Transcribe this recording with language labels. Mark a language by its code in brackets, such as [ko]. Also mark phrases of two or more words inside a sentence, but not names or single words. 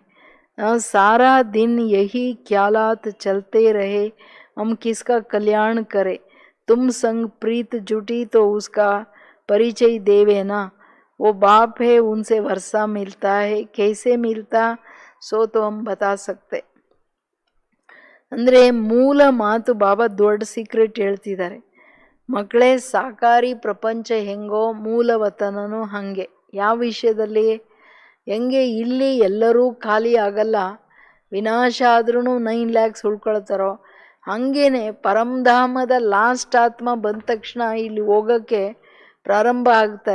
[hi] सारा दिन यही ख्यालात चलते रहे, हम किसका कल्याण करें. तुम संग प्रीत जुटी तो उसका परिचय देवे ना. वो बाप है, उनसे वर्षा मिलता है, कैसे मिलता सो तो हम बता सकते. [kn] ಅಂದರೆ ಮೂಲ ಮಾತು ಬಾಬಾ ದೊಡ್ಡ ಸೀಕ್ರೆಟ್ ಹೇಳ್ತಿದ್ದಾರೆ. ಮಕ್ಕಳೇ, ಸಾಕಾರಿ ಪ್ರಪಂಚ ಹೆಂಗೋ ಮೂಲವತನೂ ಹಾಗೆ. ಯಾವ ವಿಷಯದಲ್ಲಿ? ಹೆಂಗೆ ಇಲ್ಲಿ ಎಲ್ಲರೂ ಖಾಲಿ ಆಗಲ್ಲ, ವಿನಾಶ ಆದ್ರೂ 9 lakhs ಉಳ್ಕೊಳ್ತಾರೋ, ಹಾಗೇನೆ ಪರಮಧಾಮದ ಲಾಸ್ಟ್ ಆತ್ಮ ಬಂದ ತಕ್ಷಣ ಇಲ್ಲಿ ಹೋಗೋಕ್ಕೆ ಪ್ರಾರಂಭ ಆಗ್ತಾರೆ.